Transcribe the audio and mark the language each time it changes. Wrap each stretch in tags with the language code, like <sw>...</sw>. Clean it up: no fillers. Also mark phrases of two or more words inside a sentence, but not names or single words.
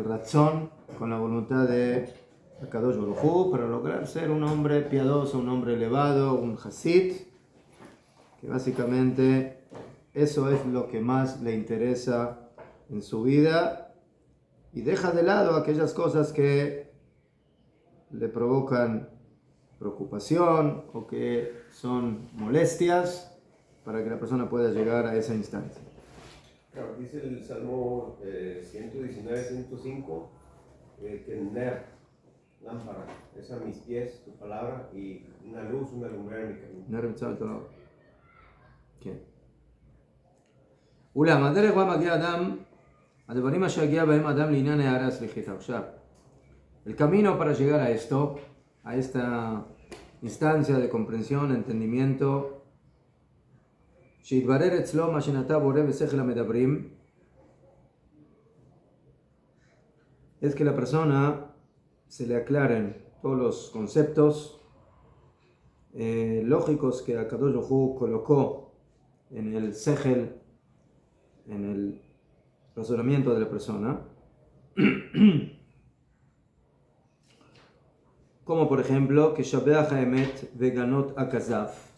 <es>razón, con la voluntad de</es> <he>הקדוש ברוך הוא,</he> <es>para lograr ser un hombre piadoso, un hombre elevado, un hasid, que básicamente eso es lo que más le interesa en su vida, y deja de lado aquellas cosas que le provocan preocupación o que son molestias, para que la persona pueda llegar a esa instancia. Claro, dice el Salmo 119-105 que Ner, lámpara, es a mis pies tu palabra y una luz, una lumbrera en mi camino.</es> <he>נר מצוה. ¿Qué? אולם, הדרך בה מגיע אדם, הדברים אשר הגיע בהם אדם לעניין הערה סליחית. עכשיו,</he> <es>el camino para llegar a esto, a esta instancia de comprensión, entendimiento,</es> <he>שיתברר אצלו מה שנטע בורא בשכל המדברים,</he> <es>es que la persona se le aclaren todos los conceptos lógicos que</es> <he>הקדוש ברוך הוא</he> <es>colocó en el sehel, en el razonamiento de la persona, como por ejemplo, que</es> <he>שבח האמת וגנות הכזב.</he>